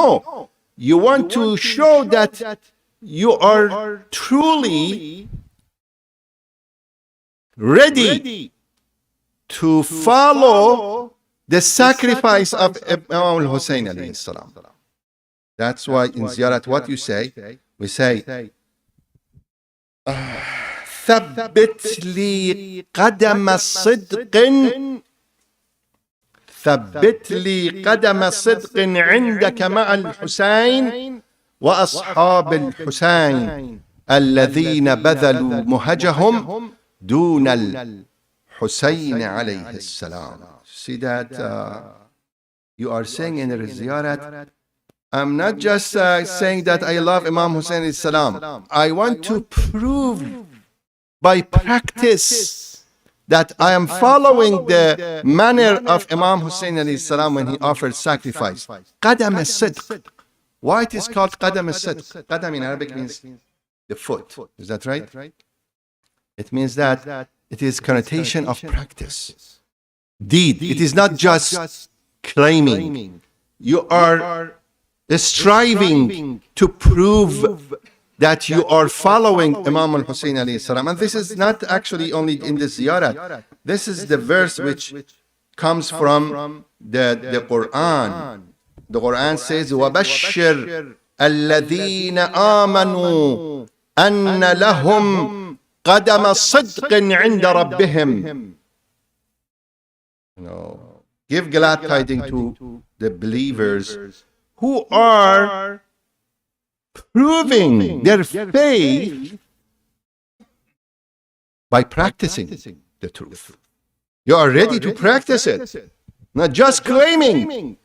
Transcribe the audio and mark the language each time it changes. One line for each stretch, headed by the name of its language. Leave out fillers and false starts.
English: No, you want to show that you are truly ready to follow the sacrifice of Imam Hussein alayhi salam. That's why in ziyarat, what you say, we say,
Arabic: ثبت لي قدم صدق ثبت لي قدم صدق عندك مع الحسين وأصحاب الحسين الذين بذلوا مهجهم دون الحسين عليه السلام.
English: See that you are saying in the ziyarat, I'm not just saying that I love Imam Hussein alayhi salam. I want to prove by practice that I am following the manner of Imam Hussein alayhi salam when he offered sacrifice. Qadam al-sidq. Why it is called Qadam al-sidq? Qadam in Arabic means the foot. Is that right? It means that it is connotation of practice. Deed. It is not just claiming. You are striving to prove that you are following Imam al-Hussein alayhi salam. And this is not actually only in the ziyarat. This is the verse which comes from the Quran. The Quran says,
Arabic: وَبَشِّرْ الَّذِينَ آمَنُوا أَنَّ لَهُمْ قَدَمَ صِدْقٍ عِنْدَ رَبِّهِمْ.
English: Give glad tidings to the believers who are proving their faith by practicing the truth. You are ready to practice it, not just claiming.